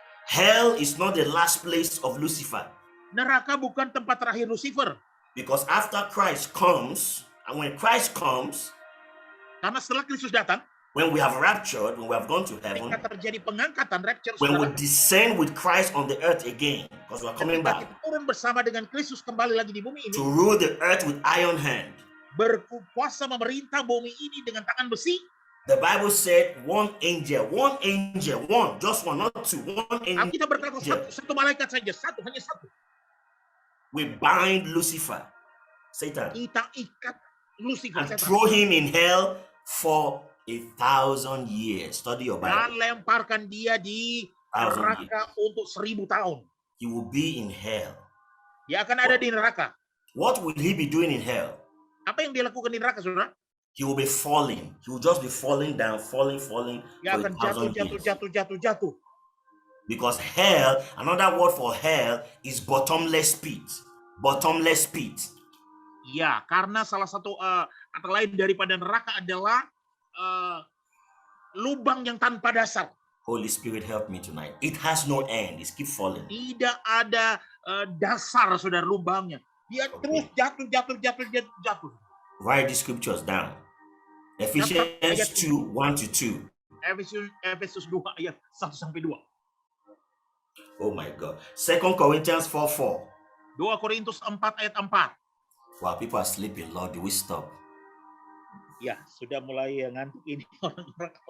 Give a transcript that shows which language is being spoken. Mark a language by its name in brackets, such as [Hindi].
[English] Hell is not the last place of Lucifer. [Indonesian] Neraka bukan tempat terakhir Lucifer. [English] Because after Christ comes, and when Christ comes, [Indonesian] Karena setelah Kristus datang, [English] when we have raptured, when we have gone to heaven, [Indonesian] ketika terjadi pengangkatan, rapture, [English] when we [Indonesian] saudara, [English] descend with Christ on the earth again, because we are coming [Indonesian] ketika [English] back [Indonesian] kita turun bersama dengan Kristus kembali lagi di bumi ini, [English] to rule the earth with iron hand. [Indonesian] berkuasa memerintah bumi ini dengan tangan besi. [English] The Bible said one, just one, not two, one angel. [Indonesian] Kita berkata satu malaikat saja, hanya satu. [English] We bind Lucifer, Satan, [Indonesian] Kita ikat Lucifer, [English] and [Indonesian] setan, [English] throw him in hell for 1,000 years. Study your [Indonesian] dan [English] Bible. [Indonesian] lemparkan dia di 1,000 neraka untuk 1000 tahun. [English] He will be in hell. [Indonesian] Dia akan ada di neraka. [English] What will he be doing in hell? [Indonesian] Apa yang dia lakukan di neraka, saudara? [English] He will be falling. He will just be falling down, falling [Indonesian] Dia [English] for [Indonesian] akan [English] 1,000 years. [Indonesian] jatuh. [English] Because hell, another word for hell is bottomless pit. Bottomless pit. [Indonesian] Ya, karena salah satu kata lain daripada neraka adalah lubang yang tanpa dasar. [English] Holy Spirit, help me tonight. It has no end. It keeps falling. [Indonesian] Tidak ada dasar, saudara, lubangnya. Dia terus jatuh. [English] Write the scriptures down. Ephesians 2, 1-2. [Indonesian] Efesus 2 ayat 1-2. [English] Oh my God. 2 Corinthians 4:4. [Indonesian] 2 Korintus 4 ayat 4. [English] Wow, people are sleeping. Lord, do we stop? [Indonesian] Ya, sudah mulai ngantuk ini orang-orang.